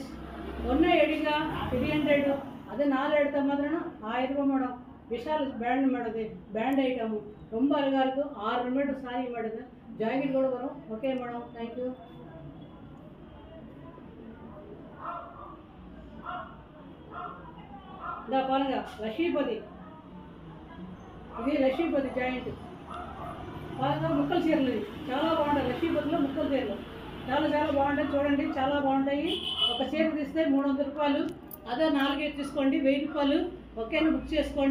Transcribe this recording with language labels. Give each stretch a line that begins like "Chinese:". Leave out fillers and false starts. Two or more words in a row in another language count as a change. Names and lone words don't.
Tamil: ஒன்றே எடுங்க 300. அது 4 எடுத்த மாதிரினா 1000 ரூபாய் மேடம். விஷால்
English: brand madam.
Tamil: இது
English: brand item.
Tamil: ரொம்ப அழகாக இருக்குது. 6.5
English: meter saree madam.
Tamil: ஜாக்கெட் கூட வரும்.
English: Okay madam. Thank you.
Tamil: இந்த பாருங்க லக்ஷ்மிபதி.
Telugu: ఇది లక్ష్మీపతి జాయింట్ బాగా ముక్కల చీరలు. ఇది చాలా బాగుంటాయి. లక్ష్మీపతిలో ముక్కల చీరలు చాలా చాలా బాగుంటాయి. చూడండి చాలా బాగుంటాయి. ఒక చీర తీస్తే 300 రూపాయలు. అదే 4 తీసుకోండి 1000 రూపాయలు. ఓకేనా? బుక్ చేసుకోండి.